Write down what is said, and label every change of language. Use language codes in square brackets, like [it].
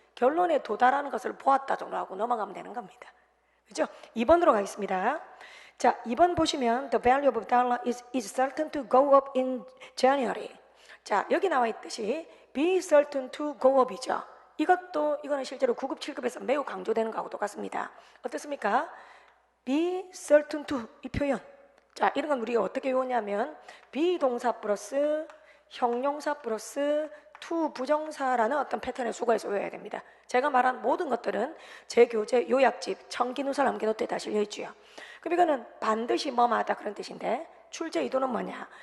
[ko] 결론에 도달하는 것을 보았다 정도 하고 넘어가면 되는 겁니다. 그죠? 2번으로 가겠습니다. 자, 2번 보시면 [en] the value of dollar is certain to go up in January. [ko] 자, 여기 나와 있듯이 [en] be certain to go up [ko] 이죠. 이거는 실제로 9급, 7급에서 매우 강조되는 거하고 똑같습니다. 어떻습니까? be certain to 이 표현. 자, 이런 건 우리가 어떻게 외우냐면 비동사 플러스 형용사 플러스 to 부정사라는 어떤 패턴의 수거해서 외워야 됩니다. 제가 말한 모든 것들은 제 교재 요약집 청기누설 암기노트에 다 실려있죠. 그럼 이거는 반드시 뭐마다 그런 뜻인데 출제 의도는 뭐냐?